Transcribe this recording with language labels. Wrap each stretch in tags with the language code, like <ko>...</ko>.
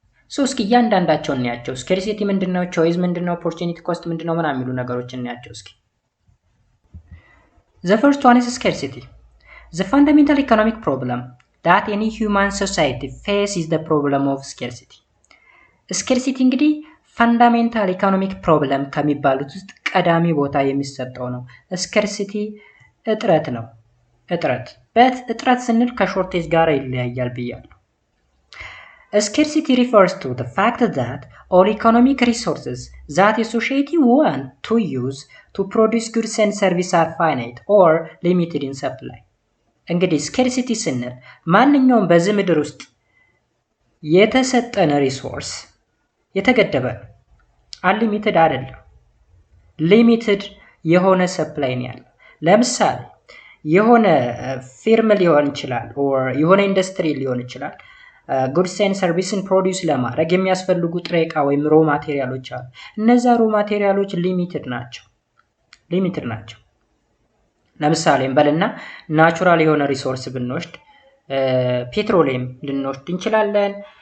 <am>ሶ እስኪ እያንዳንዳቸው እናያቸው። ስኬርሲቲ ምንድነው? ቾይስ ምንድነው? ኦፖርቹኒቲ ኮስት ምንድነው? ምናምን የሚሉ ነገሮች እናያቸው እስኪ።</am> <en>The first one is scarcity. The fundamental economic problem that any human society faces is the problem of scarcity.</en> <am>ስኬርሲቲ እንግዲህ ፈንዳሜንታል ኢኮኖሚክ ፕሮብለም ከሚባሉት ውስጥ ቀዳሚ ቦታ የሚሰጠው ነው። ስኬርሲቲ እጥረት ነው። እጥረት ስንል ከሾርቴጅ ጋር ይለያያል ብያለሁ።</am> <en>Scarcity refers to the fact that all economic resources that a society want to use to produce goods and services are finite or limited in supply.</en> <am>እንግዲህ ስኬርሲቲ ስንል ማንኛውም በዚህ ምድር ውስጥ የተሰጠን ሪሶርስ የተገደበ ነው። አንሊሚትድ አይደለም። ሊሚትድ የሆነ ሰፕላይ ነው ያለው። ለምሳሌ የሆነ ፊርም ሊሆን ይችላል or የሆነ ኢንዱስትሪ ሊሆን ይችላል ጉድስ ኤንድ ሰርቪስን ፕሮዲዩስ ለማድረግ የሚያስፈልጉ ጥሬ ዕቃ ወይም ሮ ማቴሪያሎች አሉ። እነዛ ሮ ማቴሪያሎች ሊሚትድ ናቸው። ለምሳሌ እንበልና ናቹራል የሆነ ሪሶርስ ብንወስድ ፔትሮሊየም ልንወስድ እንችላለን።</am>